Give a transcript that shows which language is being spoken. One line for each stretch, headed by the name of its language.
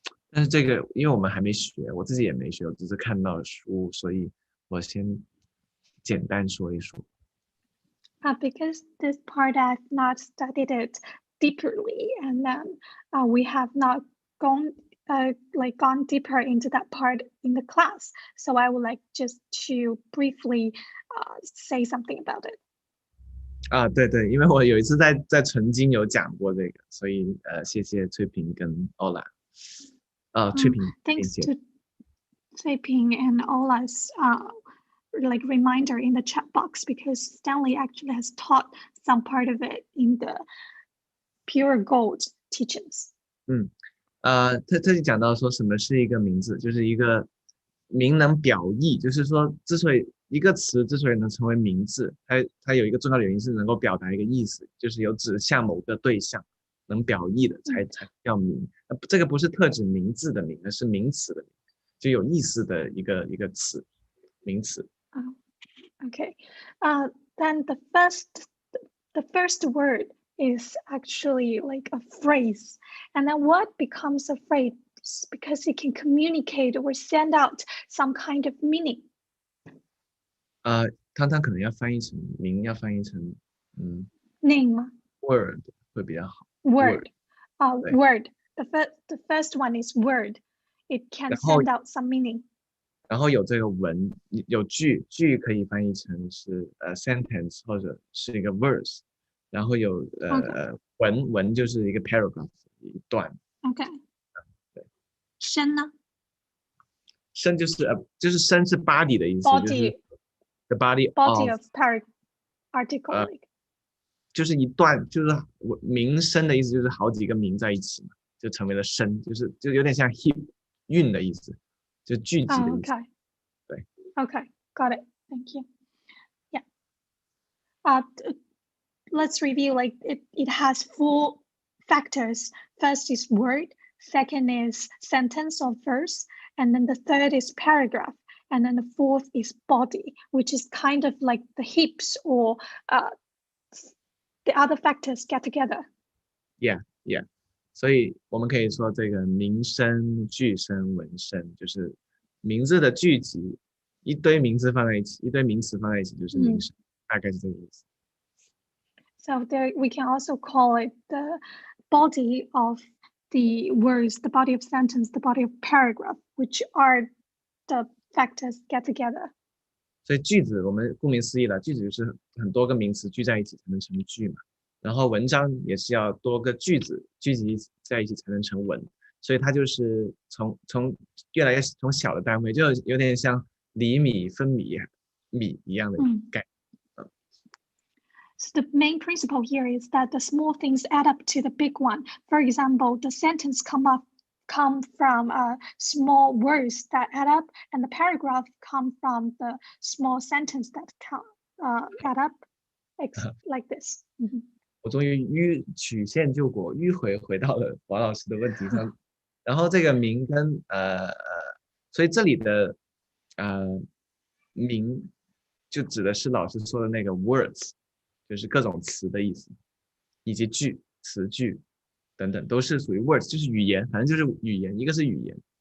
Chinese: 但是这个，因为我们还没学，我自己也没学，我只是看到书，所以我先简单说一说。
English: Because this part I've not studied it deeply, and then we have not gone deeper into that part in the class. So I would like just to briefly say something about it.
Chinese: 对，因为我有一次在纯经有讲过这个，所以谢谢翠萍跟欧拉。翠萍
English: Thanks to Cui Ping and Ola's reminder in the chat box, because Stanley actually has taught some part of it in the Pure Gold teachings.
Chinese: 特地讲到说什么是一个名字，就是一个名能表意，就是说之所以一个词之所以能成为名字，它有一个重要的原因是能够表达一个意思，就是有指向某个对象能表意的才叫名。这个不是特指名字的名，而是名词的名，就有意思的一个词，名词。
English: Okay. Then the first word is actually like a phrase, and then what becomes a phrase because it can communicate or send out some kind of meaning.
Chinese: 汤汤可能要翻译成名，要翻译成
English: name
Chinese: word 会比较好。
English: Word. Word. The first one is word. It can send out some meaning.
Chinese: 然后有这个文，有句可以翻译成是sentence 或者是一个 verse， 然后有文就是一个 paragraph 一段。
English: OK。
Chinese: 对。身呢？身就是身是 body 的意思。
English: Body。
Chinese: 就是
English: the body of article。
Chinese: 就是一段，就是名声的意思，就是好几个名在一起嘛，就成为了身，就有点像 hip 韵的意思，就聚集的意思。
English: Okay.
Chinese: 对。
English: Okay, got it. Thank you. Yeah. Let's review. Like it has 4 factors. First is word. Second is sentence or verse, and then the third is paragraph, and then the fourth is body, which is kind of like the hips or the other factors get together. Yeah.
Chinese: 所以我们可以说这个名声、句声、文声，就是名字的聚集，一堆名字放在一起，一堆名词放在一起就是名声，大概是这个意思。
English: So there, we can also call it the body of the words, the body of sentence, the body of paragraph, which are the factors get together.
Chinese: 所以句子我们顾名思义了，句子就是很多个名词聚在一起才能成句嘛。然后文章也是要多个句子聚集在一起才能成文，所以它就是从越来越从小的单位，就有点像厘米分米一样的概念。
English: So the main principle here is that the small things add up to the big one. For example, the sentence come from small words that add up, and the paragraph come from the small sentence that that up like this.
Chinese: 我终于曲线救国，迂回到了王老师的问题上。然后这个名跟所以这里的名就指的是老师说的那个 words， 就是各种词的意思，以及句、词句等等都是属于 words， 就是语言，反正就是语言，一个是语言。